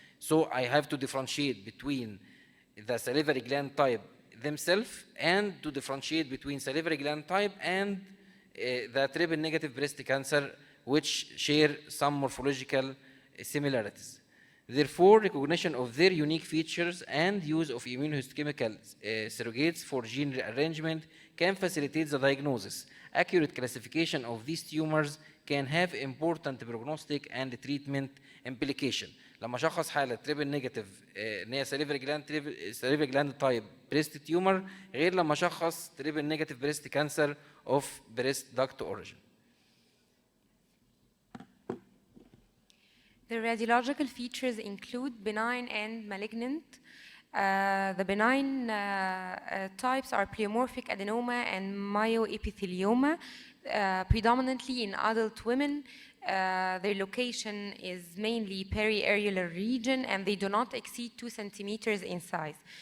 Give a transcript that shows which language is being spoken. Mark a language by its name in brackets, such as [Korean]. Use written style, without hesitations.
[English] So I have to differentiate between the salivary gland type themselves and to differentiate between salivary gland type and the triple negative breast cancer, which share some morphological similarities. Therefore, recognition of their unique features and use of immunohistochemical surrogates for gene rearrangement can facilitate the diagnosis. Accurate classification of these tumors can have important prognostic and treatment implication. [Arabic] لما شخص حاله تريبل نيجاتيف ان هي [English] salivary gland type breast tumor [Arabic] غير لما شخص تريبل نيجاتيف [English] breast cancer of breast duct origin. The radiological features include benign and malignant. The benign types are pleomorphic adenoma and myoepithelioma, predominantly in adult women. Their location is mainly periareolar region and they do not exceed 2 centimeters in size.